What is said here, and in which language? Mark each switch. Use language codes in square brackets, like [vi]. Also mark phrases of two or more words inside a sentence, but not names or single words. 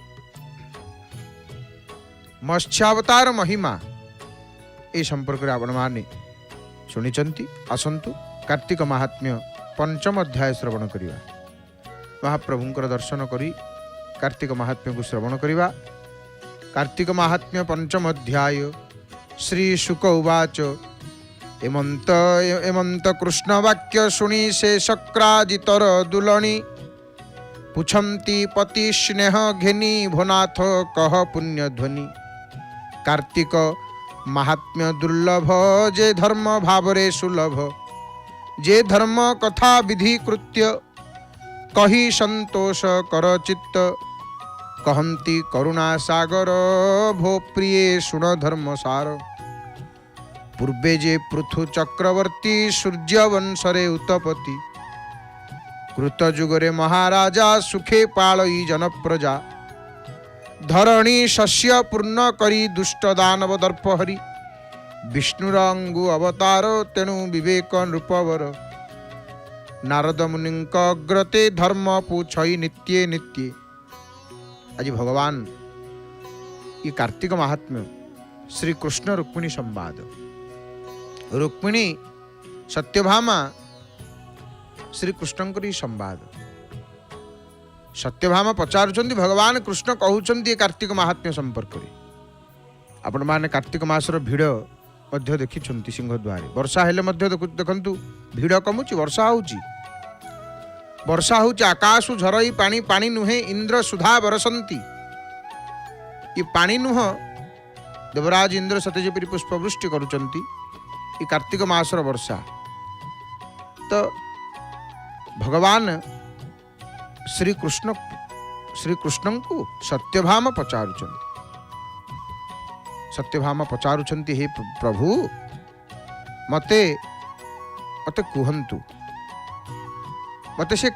[or] ମତ୍ସ୍ୟାବତାର ମହିମା ଏ ସମ୍ପର୍କ ଆପଣ ମାନେ ଶୁଣି ଆସନ୍ତୁ କାର୍ତ୍ତିକ ମାହାତ୍ମ୍ୟ ପଞ୍ଚମ ଅଧ୍ୟାୟ ଶ୍ରବଣ କରିବା ମହାପ୍ରଭୁଙ୍କର ଦର୍ଶନ କରି କାର୍ତ୍ତିକ ମାହାତ୍ମ୍ୟ କୁ ଶ୍ରବଣ କରିବା। କାର୍ତ୍ତିକ ମାହାତ୍ମ୍ୟ ପଞ୍ଚମ ଅଧ୍ୟାୟ [sa] श्री शुक उवाच [or] ଏମନ୍ତ କୃଷ୍ଣ ବାକ୍ୟ ଶୁଣି ସେ ଶକ୍ରାଜିତର ଦୁଲଣୀ ପୁଛନ୍ତି ପତି ସ୍ନେହ ଘେନି ଭୋନାଥ କହ ପୁଣ୍ୟ ଧ୍ୱନି। କାର୍ତ୍ତିକ ମାହାତ୍ମ୍ୟ ଦୁର୍ଲଭ ଯେ ଧର୍ମ ଭାବରେ ସୁଲଭ ଯେ ଧର୍ମ କଥା ବିଧି କୃତ୍ୟ କହି ସନ୍ତୋଷ କର ଚିତ୍ତ କହନ୍ତି କରୁଣା ସାଗର ଭୋ ପ୍ରିୟ ଶୁଣ ଧର୍ମ ସାର। ପୂର୍ବେ ଯେ ପୃଥୁ ଚକ୍ରବର୍ତ୍ତୀ ସୂର୍ଯ୍ୟ ବଂଶରେ ଉତ୍ପତ୍ତି କୃତ ଯୁଗରେ ମହାରାଜା ସୁଖେ ପାଳଇ ଜନ ପ୍ରଜା ଧରଣୀ ଶସ୍ୟ ପୂର୍ଣ୍ଣ କରି ଦୁଷ୍ଟ ଦାନବ ଦର୍ପହରୀ ବିଷ୍ଣୁର ଅଙ୍ଗୁ ଅବତାର ତେଣୁ ବିବେକ ନୃପବର ନାରଦ ମୁନିଙ୍କ ଅଗ୍ରତେ ଧର୍ମ ପୁଛଇ ନିତ୍ୟେ ନିତ୍ୟେ। ଆଜ ଭଗବାନ ଏ କାର୍ତ୍ତିକ ମାହାତ୍ମ୍ୟ ଶ୍ରୀ କୃଷ୍ଣ ରୁକ୍ମିଣୀ ସମ୍ବାଦ ରୁକ୍ମିଣୀ ସତ୍ୟଭାମା ଶ୍ରୀ କୃଷ୍ଣ ସମ୍ବାଦ ସତ୍ୟଭାମା ପଚାରୁଛନ୍ତି ଭଗବାନ କୃଷ୍ଣ କହୁଛନ୍ତି କାର୍ତ୍ତିକ ମାହାତ୍ମ୍ୟ ସମ୍ପର୍କ ମେ ଆପଣ ମାନେ କାର୍ତ୍ତିକ ମାସର ଭିଡ଼ ମଧ୍ୟ ଦେଖୁଛନ୍ତି ସିଂହଦ୍ୱାର ବର୍ଷା ହେଲେ ମଧ୍ୟ ଦେଖନ୍ତୁ ଭିଡ଼ କମୁଛି ବର୍ଷା ହେଉଛି ଆକାଶୁ ଝରଇ ପାଣି ପାଣି ନୁହେଁ ଇନ୍ଦ୍ର ସୁଧା ବର୍ଷନ୍ତି ଏ ପାଣି ନୁହେଁ ଦେବରାଜ ଇନ୍ଦ୍ର ସତ୍ୟଯେପରି ପୁଷ୍ପବୃଷ୍ଟି କରୁଛନ୍ତି ଏ କାର୍ତ୍ତିକ ମାସର ବର୍ଷା। ତ ଭଗବାନ ଶ୍ରୀ କୃଷ୍ଣ କୁ ସତ୍ୟଭାମା ପଚାରୁଛନ୍ତି ହେ ପ୍ରଭୁ ମତେ କହନ୍ତୁ ମତେ ସେ